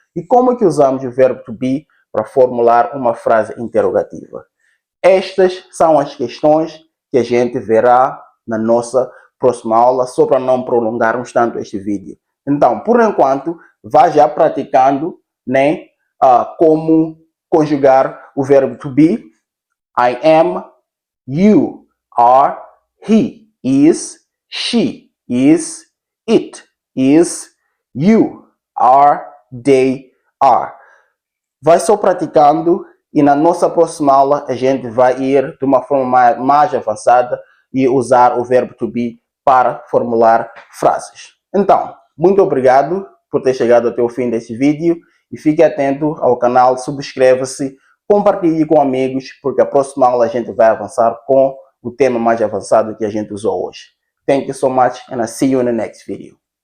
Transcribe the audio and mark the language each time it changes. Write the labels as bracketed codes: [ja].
[pt] E como é que usamos o verbo to be para formular uma frase interrogativa? Estas são as questões que a gente verá na nossa próxima aula, só para não prolongarmos tanto este vídeo. Então, por enquanto, vá já praticando, né, como conjugar o verbo to be. [en] I am, you are, he is, she is, it is, you are, they are. [pt] Vai só praticando e na nossa próxima aula a gente vai ir de uma forma mais avançada e usar o verbo to be para formular frases. Então, muito obrigado por ter chegado até o fim desse vídeo e fique atento ao canal, subscreva-se, compartilhe com amigos, porque a próxima aula a gente vai avançar com o tema mais avançado que a gente usou hoje. [en] Thank you so much and I'll see you in the next video.